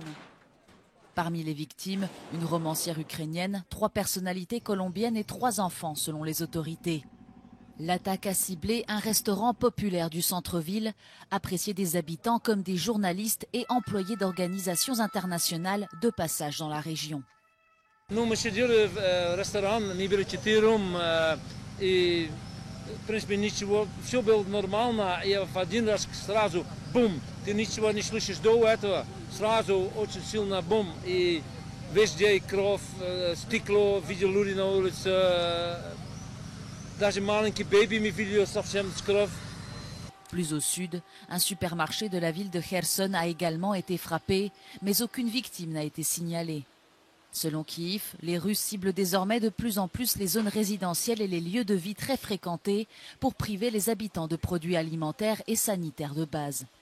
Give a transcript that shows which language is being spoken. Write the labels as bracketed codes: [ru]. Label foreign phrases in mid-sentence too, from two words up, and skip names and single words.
[fr] Parmi les victimes, une romancière ukrainienne, 3 personnalités colombiennes et 3 enfants selon les autorités. L'attaque a ciblé un restaurant populaire du centre-ville, apprécié des habitants comme des journalistes et employés d'organisations internationales de passage dans la région. [ru] Ну, мы сидели в ресторане, не были 4, и, в принципе, ничего, все было нормально, и в один раз сразу бум, ты ничего не слышишь до этого, сразу очень сильно бум, и везде кровь, стекло, видел люди на улице, даже маленький бэби me видел совсем с кровь. [fr] Plus au sud, un supermarché de la ville de Kherson a également été frappé, mais aucune victime n'a été signalée. Selon Kiev, les Russes ciblent désormais de plus en plus les zones résidentielles et les lieux de vie très fréquentés pour priver les habitants de produits alimentaires et sanitaires de base.